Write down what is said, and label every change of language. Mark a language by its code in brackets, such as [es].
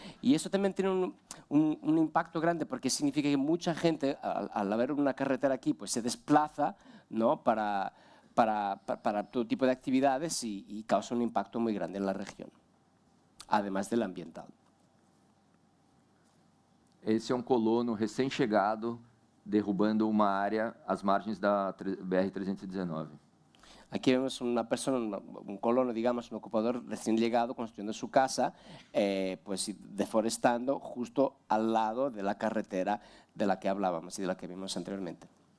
[es] Y eso también tiene un impacto grande porque significa que mucha gente, al haber una carretera aquí, pues se desplaza, ¿no? para todo tipo de actividades y causa un impacto muy grande en la región, además del ambiental. [pt] Esse é um colono recém-chegado derrubando uma área às margens da BR-319. [es] Aquí vemos una persona, un colono, digamos, un ocupador recién llegado construyendo su casa, pues deforestando justo al lado de la carretera de la que hablábamos y de la que vimos anteriormente.